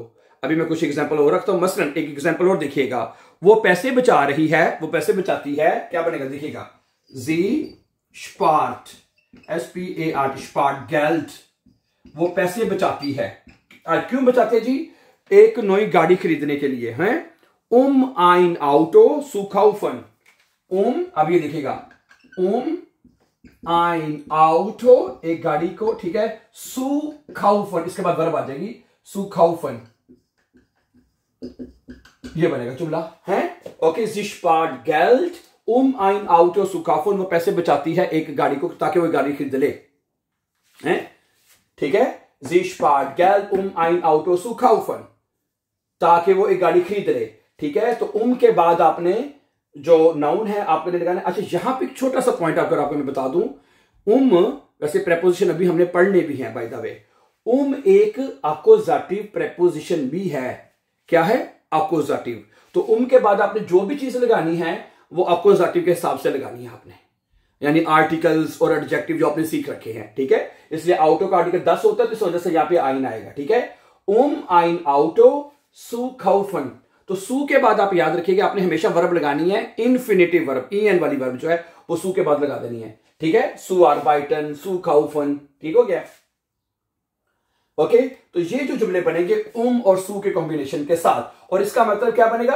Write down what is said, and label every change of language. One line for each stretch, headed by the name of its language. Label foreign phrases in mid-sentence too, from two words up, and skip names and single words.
Hindi: अभी मैं कुछ एग्जांपल और रखता हूं। मसलन एक एग्जांपल और देखिएगा, वो पैसे बचा रही है, वो पैसे बचाती है, क्या बनेगा देखिएगा, जी स्पार्ट, SPART,
German: spart Geld,
Hindi: वो पैसे बचाती है। क्यों बचाते हैं जी? एक नई गाड़ी खरीदने के लिए हैं।
German: ein Auto zu kaufen,
Hindi: अब ये देखिएगा,
German: ein Auto,
Hindi: एक गाड़ी को, ठीक है,
German: zu kaufen,
Hindi: इसके बाद वर्ब आ जाएगी
German: zu kaufen,
Hindi: ये बनेगा जुमला है। ओके,
German: sie spart Geld ein Auto zu kaufen,
Hindi: वो पैसे बचाती है एक गाड़ी को ताकि वो गाड़ी खरीद ले, हैं, ठीक है।
German: sie spart Geld ein Auto zu kaufen,
Hindi: ताकि वो एक गाड़ी खरीद ले, ठीक है। तो के बाद आपने जो नाउन है आपने लगाना। अच्छा, यहां पे एक छोटा सा पॉइंट आपको मैं बता दूं, वैसे प्रेपोजिशन अभी हमने पढ़ने भी है
English: by the way.
Hindi: एक अकोजाटिव प्रेपोजिशन भी है। क्या है? अकोजाटिव। तो के बाद आपने जो भी चीज लगानी है वो अकोजाटिव के हिसाब से लगानी है आपने, यानी आर्टिकल्स और एडजेक्टिव जो आपने सीख रखे हैं, ठीक है। इसलिए आउटो का आर्टिकल 10 होता है, तो इस वजह से यहां पे आइन आएगा, ठीक है।
German: ein Auto zu kaufen,
Hindi: तो सू के बाद आप याद रखिएगा आपने हमेशा वर्ब लगानी है, इन्फिनेटिव वर्ब, en वाली वर्ब जो है वो सू के बाद लगा देनी है, ठीक है।
German: zu arbeiten, zu kaufen,
Hindi: ठीक हो गया। ओके, तो ये जो जुमले बनेंगे और सू के कॉम्बिनेशन के साथ, और इसका मतलब क्या बनेगा?